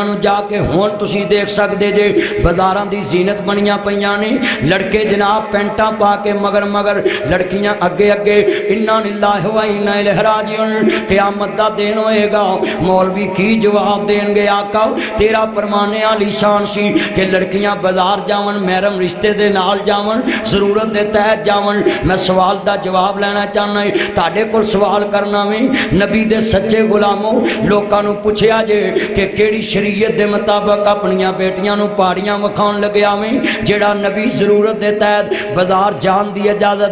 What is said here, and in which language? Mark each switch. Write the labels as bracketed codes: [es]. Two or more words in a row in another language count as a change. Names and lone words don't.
[pa] نوں جاکے ہن تسیں دیکھ سکدے جے بازاراں دی زینت بنیاں پئیاں نے لڑکے جناب پینٹاں پا کے مگر مگر لڑکیاں اگے اگے [ar] إنا لله و إنا إليه راجعون [pa] قیامت دا دن ہوئےگا مولوی کی جواب دینگے آقا تیرا فرمانے عالی شان سی کہ لڑکیاں بازار جاون محرم رشتے دے نال جاون ضرورت دے تحت جاون میں سوال دا جواب لینا چاہنا تہاڈے کول سوال کرنا وے نبی دے سچے غلامو لوگوں نوں پچھیا جے کہ کیہڑی شریعت دے مطابق اپنیاں بیٹیاں نوں پہاڑیاں وکھاؤن لگیا وے جیہڑا نبی ضرورت دے تحت بازار جان دی اجازت